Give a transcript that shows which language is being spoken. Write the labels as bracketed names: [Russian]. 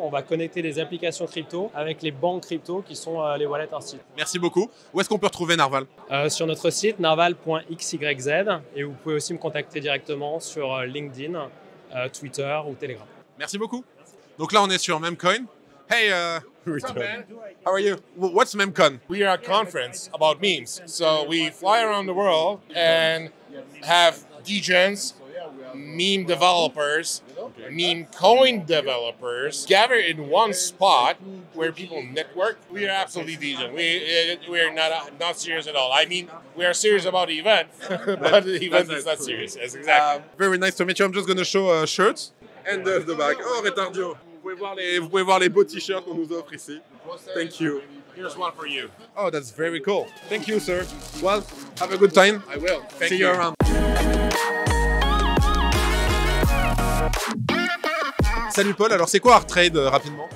[French] On va connecter les applications crypto avec les banques crypto qui sont les wallets instituts. Merci beaucoup. Où est-ce qu'on peut retrouver Narval? Sur notre site narval.xyz et vous pouvez aussi me contacter directement sur LinkedIn, Twitter ou Telegram. Merci beaucoup. Donc là, on est sur Memcoin. [English] Hey, what's up, man? How are you? What's Memcon? We are a conference about memes. So we fly around the world and have degens, meme developers, meme coin developers gather in one spot where people network. We are absolutely degen. We are not serious at all. I mean, we are serious about the event, but the event is not serious. Yes, exactly. Very nice to meet you. I'm just going to show shirts and the bag. Oh, Retardio. [French] Vous pouvez voir les beaux t-shirts qu'on nous offre ici. [English] Thank you. Here's one for you. Oh, that's very cool. Thank you, sir. Well, have a good time. I will. Thank See you around. [French] Salut Paul, alors c'est quoi ArtTrade rapidement?